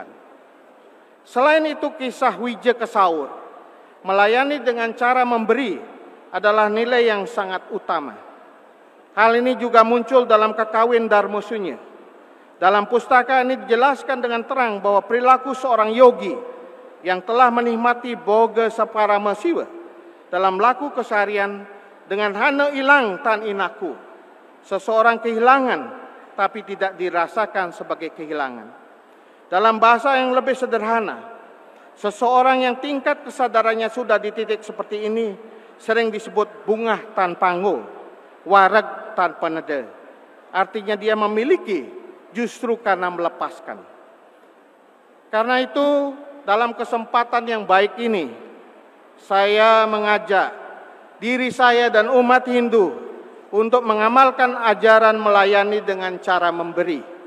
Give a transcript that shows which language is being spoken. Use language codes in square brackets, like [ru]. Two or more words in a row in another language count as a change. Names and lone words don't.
[id] Selain itu, kisah Wija Kesaur, melayani dengan cara memberi, adalah nilai yang sangat utama. Hal ini juga muncul dalam Kakawin Dharmosunya. Dalam pustaka ini dijelaskan dengan terang bahwa perilaku seorang yogi yang telah menikmati Boga Saparama Siwa dalam laku keseharian dengan [kaw] hana ilang tan inaku. [id] Seseorang kehilangan tapi tidak dirasakan sebagai kehilangan. Dalam bahasa yang lebih sederhana, seseorang yang tingkat kesadarannya sudah di titik seperti ini sering disebut [jv] bungah tanpa nggo, warag tanpa neda. [id] Artinya dia memiliki justru karena melepaskan. Karena itu, dalam kesempatan yang baik ini, saya mengajak diri saya dan umat Hindu untuk mengamalkan ajaran melayani dengan cara memberi.